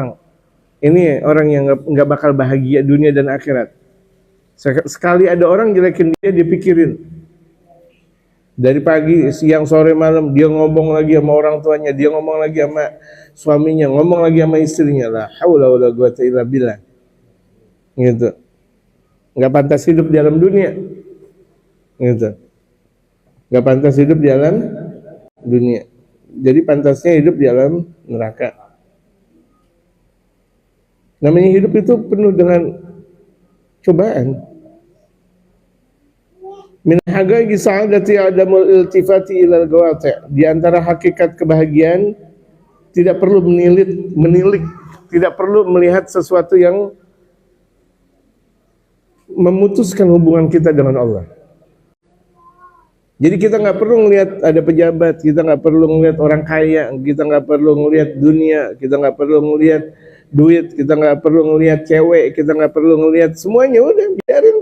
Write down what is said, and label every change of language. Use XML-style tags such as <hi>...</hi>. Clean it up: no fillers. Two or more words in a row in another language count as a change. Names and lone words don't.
<id>Ini orang yang nggak bakal bahagia dunia dan akhirat. Sekali ada orang jelekin dia, dia pikirin. Dari pagi, siang, sore, malam dia ngomong lagi sama orang tuanya, dia ngomong lagi sama suaminya, ngomong lagi sama istrinya.</id> <ar>لا حول ولا قوة إلا بالله.</ar> <id>Gitu. Nggak pantas hidup di dalam dunia. Gitu. Nggak pantas hidup di dalam dunia. Jadi pantasnya hidup di alam neraka. Namanya hidup itu penuh dengan cobaan.</id> <ar>من حقائق السعادة عدم الالتفات إلى القواطع'.</ar> <id>Di antara hakikat kebahagiaan tidak perlu menilik, tidak perlu melihat sesuatu yang memutuskan hubungan kita dengan Allah. Jadi kita nggak perlu ngelihat ada pejabat, kita nggak perlu ngelihat orang kaya, kita nggak perlu ngelihat dunia, kita nggak perlu ngelihat duit, kita nggak perlu ngelihat cewek, kita nggak perlu ngelihat semuanya, udah biarin.</id>